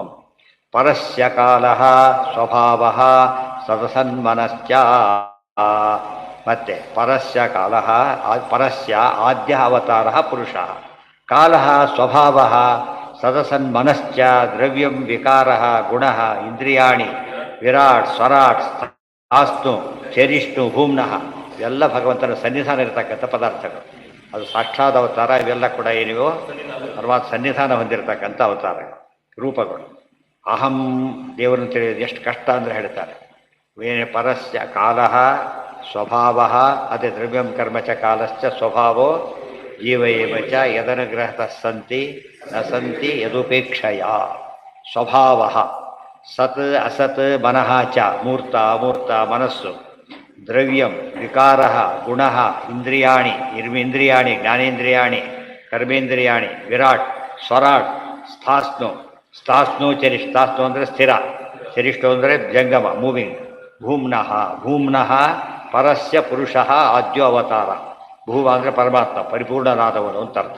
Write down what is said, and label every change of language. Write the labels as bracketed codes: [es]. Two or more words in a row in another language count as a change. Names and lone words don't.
[sa] ಪರಸ್ಯ ಕಾಲಃ ಸ್ವಭಾವಃ ಸದಸನ್ಮನಶ್ಚ. ಮತ್ತೆ ಪರಸ್ಯ ಕಾಲಃ, ಪರಸ್ಯ ಆದ್ಯ ಅವತಾರ ಪುರುಷ. ಕಾಲಃ ಸ್ವಭಾವಃ ಸದಸನ್ಮನಶ್ಚ. ದ್ರವ್ಯಂ ವಿಕಾರಃ ಗುಣಃ ಇಂದ್ರಿಯಾಣಿ ವಿರಾಟ್ ಸ್ವರಾಟ್ ಆಸ್ತು ಚರಿಷ್ಣು ಭೂಮ್ನಃ. [kn] ಇವೆಲ್ಲ ಭಗವಂತನ ಸನ್ನಿಧಾನ ಇರತಕ್ಕಂಥ ಪದಾರ್ಥಗಳು. ಅದು ಸಾಕ್ಷಾತ್ ಅವತಾರ. ಇವೆಲ್ಲ ಕೂಡ ಏನಿವೋ ಪರಮಾತ್ಮ ಸನ್ನಿಧಾನ ಹೊಂದಿರತಕ್ಕಂಥ ಅವತಾರ ರೂಪಗಳು. ಅಹಂ ದೇವರನ್ನು ತಿಳಿಯೋದು ಎಷ್ಟು ಕಷ್ಟ ಅಂದರೆ ಹೇಳ್ತಾರೆ. [sa] ಪರಸ್ಯ ಕಾಲಃ ಸ್ವಭಾವಃ, ಅದೇ ದ್ರವ್ಯಂ ಕರ್ಮ ಚ ಕಾಲಶ್ಚ ಸ್ವಭಾವೋ ಜೀವ ಏವ ಚ ಯದನುಗ್ರಹತಃ ಸಂತಿ ನ ಸಂತಿ ಯದುಪೇಕ್ಷಯ. ಸ್ವಭಾವಃ ಸತ್ ಅಸತ್ ಮನಃ ಚ, [kn] ಮೂರ್ತ ಅಮೂರ್ತ ಮನಸ್ಸು. [sa] ದ್ರವ್ಯಂ ವಿಕಾರಃ ಗುಣಃ ಇಂದ್ರಿಯಾಣಿ ಇಂದ್ರಿಯಾಣಿ ಜ್ಞಾನೇಂದ್ರಿಯಾಣಿ ಕರ್ಮೇಂದ್ರಿಯಾಣಿ ವಿರಾಟ್ ಸ್ವರಾಟ್ ಸ್ಥಾಸ್ನು ಸ್ಥಾಸ್ನು ಚರಿಷ್. [kn] ಸ್ಥಾಸ್ನು ಅಂದರೆ ಸ್ಥಿರ, ಚರಿಷ್ಠು ಅಂದರೆ ಜಂಗಮ ಮೂವಿಂಗ್. [sa] ಭೂಮ್ನಃ ಭೂಮ್ನಃ ಪರಸ್ಯ ಪುರುಷಃ ಆದ್ಯೋ ಅವತಾರ. [kn] ಭೂಮ ಅಂದರೆ ಪರಮಾತ್ಮ ಪರಿಪೂರ್ಣನಾದವನು ಅಂತ ಅರ್ಥ.